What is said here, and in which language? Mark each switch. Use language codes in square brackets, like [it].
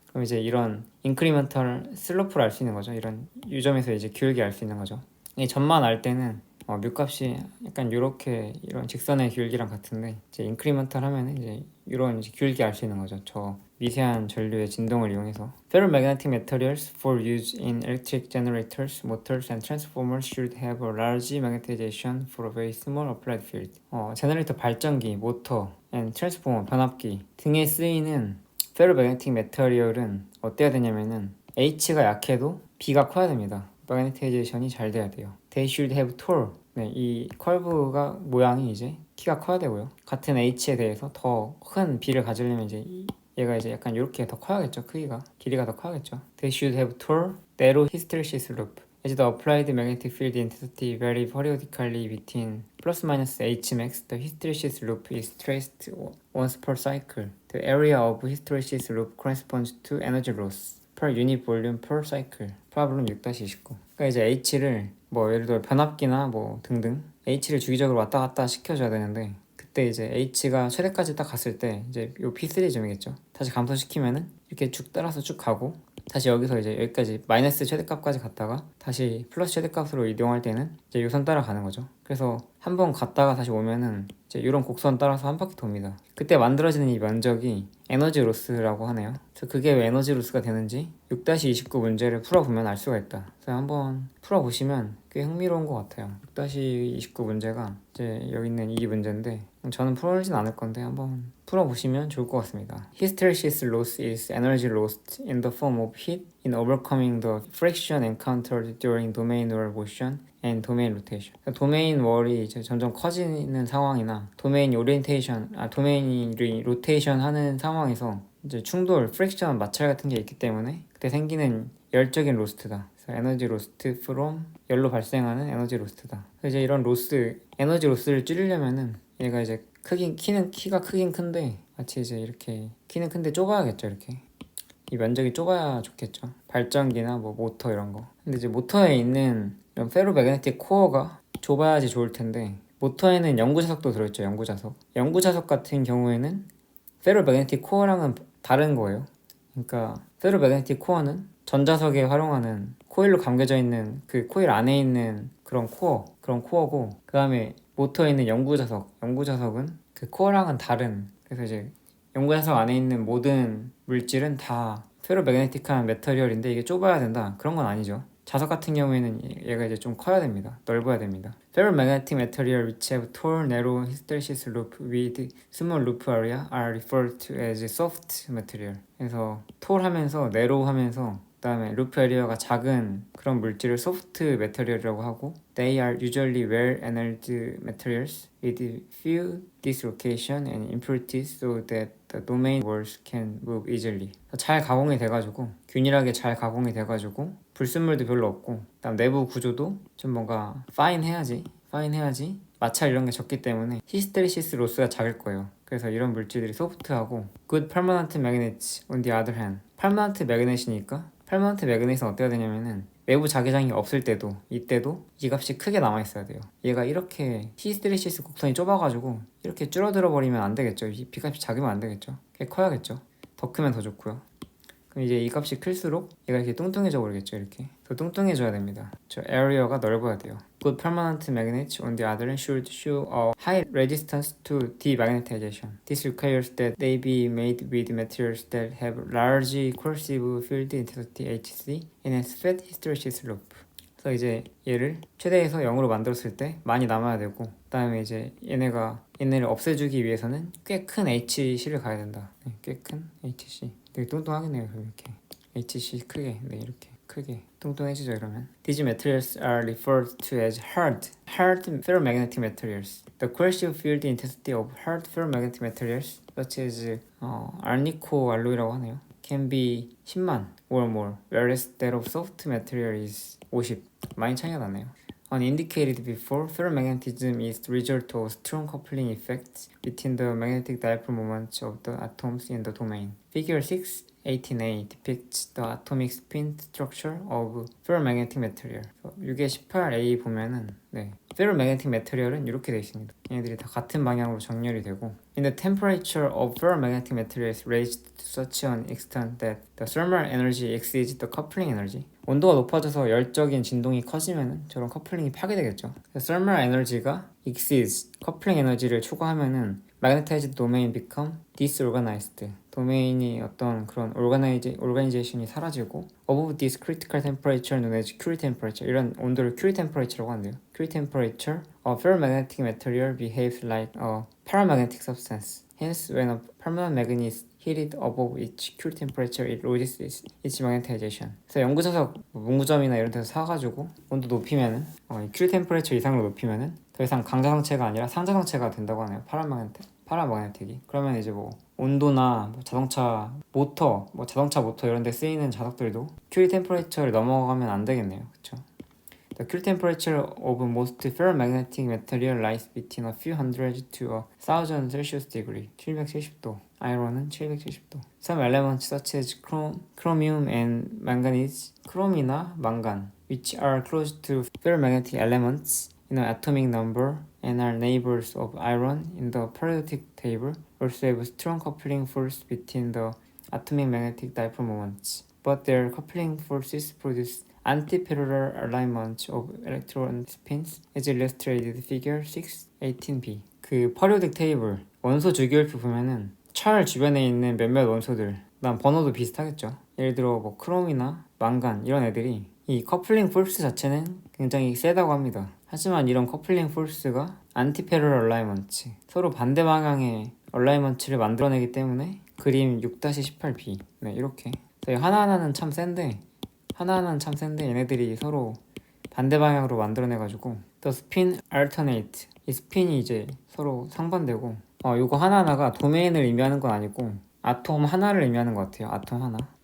[ko] 그럼 이제 이런 인크리멘털 슬로프를 알 수 있는 거죠. 이런 유점에서 이제 기울기 알 수 있는 거죠. 이 점만 알 때는 뮤값이 약간 요렇게 이런 직선의 기울기랑 같은데, 이제 인크리멘털 하면은 이제 이런 이제 기울기 알 수 있는 거죠. 저 미세한 전류의 진동을 이용해서. [en] Ferromagnetic materials for use in electric generators, motors, and transformers should have a large magnetization for a very small applied field. [ko] 제너레이터 발전기, 모터, and transformer 변압기 등에 쓰이는 페로매그네틱 메터리얼은 어때야 되냐면은 H가 약해도 B가 커야 됩니다. 마그네타이제이션이 잘 돼야 돼요. [en] They should have tall. [ko] 이 커브가 모양이 이제 키가 커야 되고요. 같은 H에 대해서 더 큰 B를 가지려면 이제 얘가 이제 약간 이렇게 더 커야겠죠. 크기가, 길이가 더 커야겠죠. [en] They should have tall, narrow hysteresis loop. As the applied magnetic field intensity vary periodically between plus minus H max, the hysteresis loop is traced once per cycle. The area of hysteresis loop corresponds to energy loss per unit volume per cycle. [ko] 프로블럼 6-29. 그러니까 이제 H를 예를 들어 변압기나 등등 H를 주기적으로 왔다 갔다 시켜줘야 되는데, 그때 이제 H가 최대까지 딱 갔을 때 이제 요 P3점이겠죠. 다시 감소시키면은 이렇게 쭉 따라서 쭉 가고, 다시 여기서 이제 여기까지 마이너스 최대값까지 갔다가 다시 플러스 최대값으로 이동할 때는 이제 요 선 따라가는 거죠. 그래서 한번 갔다가 다시 오면은 이제 이런 곡선 따라서 한 바퀴 돕니다. 그때 만들어지는 이 면적이 에너지 로스라고 하네요. 그래서 그게 왜 에너지 로스가 되는지 6-29 문제를 풀어보면 알 수가 있다. 그래서 한번 풀어보시면 꽤 흥미로운 것 같아요. 6-29 문제가 이제 여기 있는 이 문제인데, 저는 풀어보진 않을 건데 한번 풀어보시면 좋을 것 같습니다. [en] Hysteresis loss is energy lost in the form of heat in overcoming the friction encountered during domain wall motion and domain rotation. [ko] 도메인 월이 이제 점점 커지는 상황이나 도메인이 도메인이 로테이션 하는 상황에서 이제 충돌, 프릭션, 마찰 같은 게 있기 때문에 그때 생기는 열적인 로스트다. 그래서 에너지 로스트 from 열로 발생하는 에너지 로스트다. 이제 이런 에너지 로스를 줄이려면은 얘가 이제 키가 크긴 큰데, 마치 이제 이렇게 키는 큰데 좁아야겠죠. 이렇게 이 면적이 좁아야 좋겠죠. 발전기나 모터 이런 거. 근데 이제 모터에 있는 이런 페로매그네틱 코어가 좁아야지 좋을 텐데, 모터에는 영구자석도 들어있죠. 영구자석 같은 경우에는 페로매그네틱 코어랑은 다른 거예요. 그러니까 페로매그네틱 코어는 전자석에 활용하는 코일로 감겨져 있는 그 코일 안에 있는 그런 코어고 그 다음에 모터에 있는 영구자석은 그 코어랑은 다른, 그래서 이제 영구자석 안에 있는 모든 물질은 다 페로매그네틱한 메터리얼인데 이게 좁아야 된다, 그런 건 아니죠. 자석 같은 경우에는 얘가 이제 좀 커야 됩니다. 넓어야 됩니다. [en] Ferromagnetic material which have tall, narrow hysteresis loop with small loop area are referred to as soft material. [ko] 그래서 톨하면서 narrow하면서 그다음에 루프 에리어가 작은 그런 물질을 소프트 메터리얼이라고 하고 [en] They are usually well annealed materials with few dislocation and impurities so that the domain walls can move easily. [ko] 잘 가공이 돼가지고 균일하게 잘 가공이 돼가지고 불순물도 별로 없고 그다음 내부 구조도 좀 뭔가 파인해야지 마찰 이런 게 적기 때문에 히스테리시스 로스가 작을 거예요. 그래서 이런 물질들이 소프트하고 [en] Good permanent magnets on the other hand. [ko] permanent magnet이니까 permanent magnet은 어때야 되냐면은 외부 자기장이 없을 때도 이때도 이 값이 크게 남아있어야 돼요. 얘가 이렇게 히스테리시스 곡선이 좁아가지고 이렇게 줄어들어 버리면 안 되겠죠. 이 B값이 작으면 안 되겠죠. 꽤 커야겠죠. 더 크면 더 좋고요. 그럼 이제 이 값이 클수록 얘가 이렇게 뚱뚱해져 버리겠죠. 이렇게 더 뚱뚱해져야 됩니다. 저 에리어가 넓어야 돼요. [en] Good permanent magnets on the other hand should show a high resistance to demagnetization. This requires that they be made with materials that have large coercive field intensity HC and a fat hysteresis loop. [ko] 그래서 이제 얘를 최대에서 0으로 만들었을 때 많이 남아야 되고 그 다음에 이제 얘네를 없애주기 위해서는 꽤 큰 HC를 가야 된다. 네, 꽤 큰 HC. 되게 뚱뚱하겠네요. 이렇게 HC 크게, 네, 이렇게 크게 뚱뚱해지죠. 이러면 [en] These materials are referred to as hard ferromagnetic materials. The coercive field intensity of hard ferromagnetic materials such as [ko] 알니코 알로이라고 하네요. [en] can be 10만 or more, whereas that of soft material is 50. [ko] 많이 차이가 나네요. [en] Indicated before, ferromagnetism is the result of strong coupling effects between the magnetic dipole moments of the atoms in the domain. Figure 6.18a depicts the atomic spin structure of ferromagnetic material. [ko] 6의 18a 보면은 ferromagnetic material은 이렇게 되어 있습니다. 얘네들이 다 같은 방향으로 정렬이 되고 [en] In the temperature of ferromagnetic material is raised to such an extent that the thermal energy exceeds the coupling energy. [ko] 온도가 높아져서 열적인 진동이 커지면 저런 커플링이 파괴되겠죠. [en] thermal energy가 exceeds coupling energy를 [ko] 초과하면은 [en] magnetized domain become disorganized. [ko] 도메인이 어떤 그런 organization이 사라지고 [en] above this critical temperature known as Curie temperature. [ko] 이런 온도를 Curie temperature라고 한대요. [en] Curie temperature, a ferromagnetic material behaves like a paramagnetic substance. Hence, when a permanent magnet is heated above its Curie temperature, it loses its magnetization. [ko] 그래서 영구자석 문구점이나 이런 데서 사가지고 온도 높이면은 Curie temperature 이상으로 높이면은 더 이상 강자성체가 아니라 상자성체가 된다고 하네요. 파라마그네틱이. 그러면 이제 뭐 온도나 자동차 모터 이런 데 쓰이는 자석들도 Curie temperature를 넘어가면 안 되겠네요. 그렇죠? [en] The Curie temperature of most ferromagnetic material lies between a few hundred to a thousand Celsius degree. [ko] 770도. 아이론은 770도. [en] Some elements such as chromium and manganese, [ko] 크롬이나 망간, [en] which are close to ferromagnetic elements in an atomic number and are neighbors of iron in the periodic table, also have strong coupling force between the atomic magnetic dipole moments. But their coupling forces produce antiparallel alignment of electron spins as illustrated figure 6.18b. [ko] 그 periodic table 원소 주기율표 보면은 철 주변에 있는 몇몇 원소들 그다음 번호도 비슷하겠죠. 예를 들어 뭐 크롬이나 망간 이런 애들이 이 커플링 폴스 자체는 굉장히 세다고 합니다. 하지만 이런 커플링 폴스가 antiparallel alignment 서로 반대 방향의 얼라이먼트를 만들어내기 때문에 그림 6-18b 이렇게 하나하나는 참 센데 얘네들이 서로 반대 방향으로 만들어내가지고 [en] The spin alternate [ko] 이 스핀이 이제 서로 상반되고 이거 하나하나가 도메인을 의미하는 건 아니고 아톰 하나를 의미하는 것 같아요. 아톰 하나.